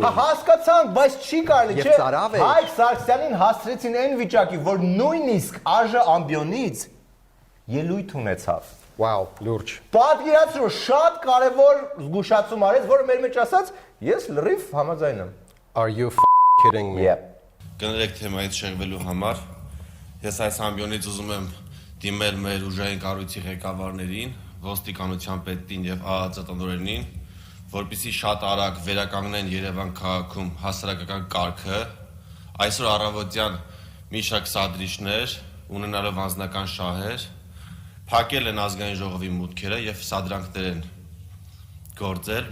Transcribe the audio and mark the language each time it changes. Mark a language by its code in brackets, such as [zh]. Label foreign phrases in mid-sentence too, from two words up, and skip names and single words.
[hy] Հա հասկացանք, բայց չի կարելի, Եվ չէ։ ծարավ էր։ Հայկ Սարգսյանին հասցրեցին այն վիճակի, որ նույնիսկ ԱԺ ամբիոնից ելույթ ունեցավ։ Վաու, լուրջ։ Պատկերացրու, շատ կարևոր զգուշացում արեց, որը մեր մեջ ասած, ես լրիվ համաձայն եմ։ [en] Are you kidding me? [hy] Կներեք թեմայից շեղվելու համար ես այս ամբիոնից ուզում եմ դիմել մեր ուժային կառույցի ղեկավարներին, ոստիկանության պետին եւ ԱԱԾ տնօրենին, որպեսզի շատ արագ վերականգնեն Երևան քաղաքում հասարակական կարգը, այսօր առավոտյան մի շարք սադրիչներ, ունենալով անձնական շահեր, փակել են ազգային ժողովի մուտքերը եւ սադրանքներ են գործել։